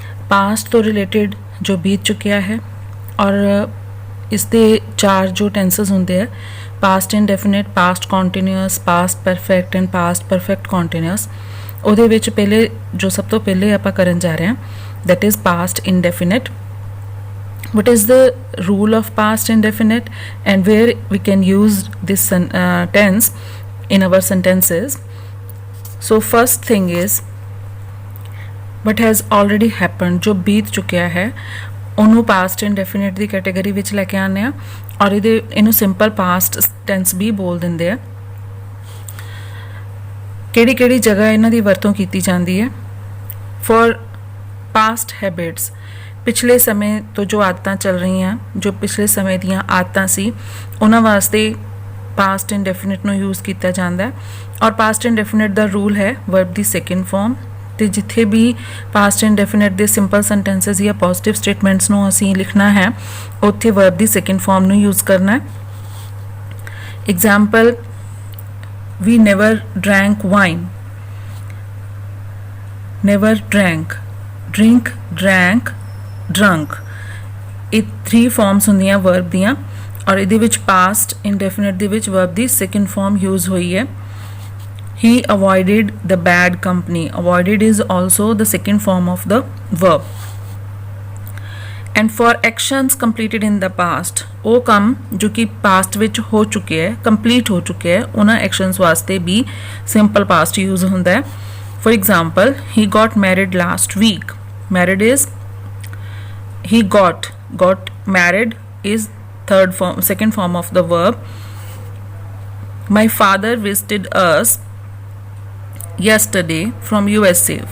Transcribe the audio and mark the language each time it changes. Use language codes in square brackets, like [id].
[pa] Past ਤੋਂ related ਜੋ ਬੀਤ ਚੁੱਕਿਆ ਹੈ ਔਰ ਇਸ ਦੇ ਚਾਰ ਜੋ ਟੈਂਸਸ ਹੁੰਦੇ ਆ, past indefinite, past continuous, past perfect and past perfect continuous. ਉਹਦੇ ਵਿੱਚ ਪਹਿਲੇ ਜੋ ਸਭ ਤੋਂ ਪਹਿਲੇ ਆਪਾਂ ਕਰਨ ਜਾ ਰਹੇ ਹਾਂ, [en] that is past indefinite. What is the rule of past indefinite and where we can use this tense in our sentences? So first thing is what has already happened, [pa] जो बीत चुकिया है ਉਹਨੂੰ past indefinite ਦੀ category ਵਿੱਚ ਲੈ ਕੇ ਆਉਂਦੇ ਆ ਔਰ ਇਹਨੂੰ ਸਿੰਪਲ past tense ਵੀ ਬੋਲ ਦਿੰਦੇ ਆ। ਕਿਹੜੀ ਜਗ੍ਹਾ ਇਹਨਾਂ ਦੀ ਵਰਤੋਂ ਕੀਤੀ ਜਾਂਦੀ ਹੈ? ਫॉर ਪਾਸਟ ਹੈਬਿਟਸ, ਪਿਛਲੇ ਸਮੇਂ ਤੋਂ ਜੋ ਆਦਤਾਂ ਚੱਲ ਰਹੀਆਂ, ਜੋ ਪਿਛਲੇ ਸਮੇਂ ਦੀਆਂ ਆਦਤਾਂ ਸੀ, ਉਹਨਾਂ ਵਾਸਤੇ ਪਾਸਟ ਇਨਡੈਫੀਨਿਟ ਨੂੰ ਯੂਜ਼ ਕੀਤਾ ਜਾਂਦਾ ਹੈ। ਔਰ ਪਾਸਟ ਇਨਡੈਫੀਨਿਟ ਦਾ ਰੂਲ ਹੈ ਵਰਬ ਦੀ ਸੈਕਿੰਡ ਫਾਰਮ। ਤੇ ਜਿੱਥੇ ਵੀ ਪਾਸਟ ਇਨਡੈਫੀਨਿਟ ਦੇ ਸਿੰਪਲ ਸੈਂਟੈਂਸਸ ਜਾਂ ਪੋਜ਼ਿਟਿਵ ਸਟੇਟਮੈਂਟਸ ਨੂੰ ਅਸੀਂ ਲਿਖਣਾ ਹੈ, ਉੱਥੇ ਵਰਬ ਦੀ ਸੈਕਿੰਡ ਫਾਰਮ ਨੂੰ ਯੂਜ਼ ਕਰਨਾ ਹੈ। [en] Example, we never drank wine. Never drank, drink, drank, drunk. [pa] ਇਹ 3 ਫਾਰਮਸ ਹੁੰਦੀਆਂ ਵਰਬ ਦੀਆਂ ਔਰ ਇਹਦੇ ਵਿੱਚ ਪਾਸਟ ਇਨਡੈਫੀਨਿਟ ਦੇ ਵਿੱਚ ਵਰਬ ਦੀ ਸੈਕਿੰਡ ਫਾਰਮ ਯੂਜ਼ ਹੋਈ ਹੈ। [en] He avoided the bad company. Avoided is also the second form of the verb. And for actions completed in the past, [pa] ਉਹ ਕੰਮ ਜੋ ਕਿ ਪਾਸਟ ਵਿੱਚ ਹੋ ਚੁੱਕੇ ਹੈ, ਕੰਪਲੀਟ ਹੋ ਚੁੱਕੇ ਹੈ, ਉਹਨਾਂ ਐਕਸ਼ਨਸ ਵਾਸਤੇ ਵੀ ਸਿੰਪਲ ਪਾਸਟ ਯੂਜ਼ ਹੁੰਦਾ ਹੈ। [en] For example, he got married last week. Married is he got married is second form of the verb. My father visited us yesterday from USA.